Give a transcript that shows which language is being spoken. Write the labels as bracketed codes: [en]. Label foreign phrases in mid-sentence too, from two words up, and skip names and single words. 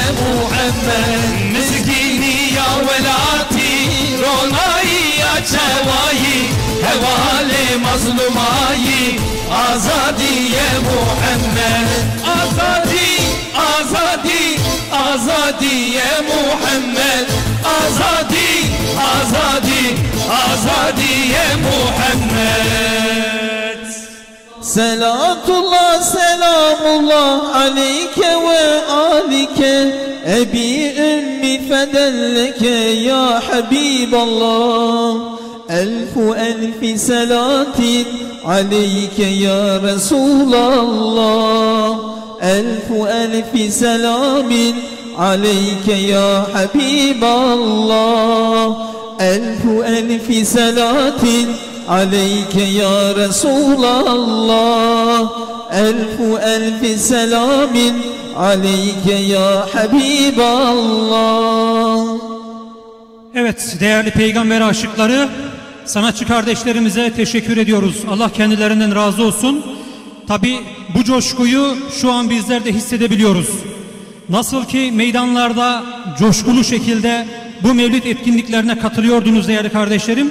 [ku] Muhammed Mizgini ya velati ronayı ya çevayı hevale mazlumayı Azadiye Muhammed Azadi, azadi, azadiye Muhammed Azadi, azadi, azadiye Muhammed [ar] صلاة الله سلام الله عليك وعلى آلك أبي أمي فدى لك يا حبيب الله ألف صلاة عليك يا رسول الله ألف سلام عليك يا حبيب الله ألف صلاة عليك يا رسول الله ألف سلام عليك يا حبيب الله. [tr] Evet değerli peygamber aşıkları, sanatçı kardeşlerimize teşekkür ediyoruz. Allah kendilerinden razı olsun. Tabi bu coşkuyu şu an bizler de hissedebiliyoruz. Nasıl ki meydanlarda coşkulu şekilde bu mevlid etkinliklerine katılıyordunuz değerli kardeşlerim.